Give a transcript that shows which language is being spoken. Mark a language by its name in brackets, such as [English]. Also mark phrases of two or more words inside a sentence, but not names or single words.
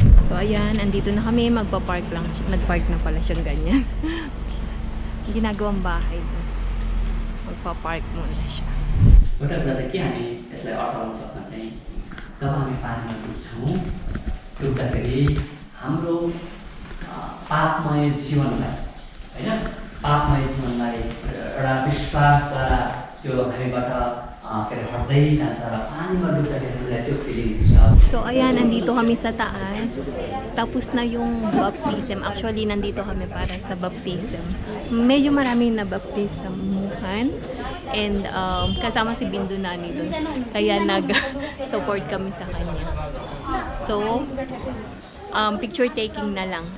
[Filipino] So, ayan, andito na kami. Magpa-park lang. Nag-park na pala siyang ganyan. Ginagawang bahay. Magpa-park muna siya. [Nepali] एउटा कुरा चाहिँ के हामी यसलाई अर्थ गर्न सक्छौँ चाहिँ जब हामी पानीमा डुब्छौँ डुब्दाखेरि हाम्रो पापमय जीवनलाई होइन पापमय जीवनलाई एउटा विश्वासद्वारा त्यो हामीबाट के अरे हट्दै जान्छ र पानीमा डुब्दाखेरि हामीलाई त्यो फिलिङ हुन्छ. [Filipino] So, ayan, nandito kami sa taas. Tapos na yung baptism. Actually, nandito kami para sa baptism. Medyo maraming na-baptismuhan. And kasama si Bindu Nani doon. Kaya nag-support kami sa kanya. So, picture taking na lang.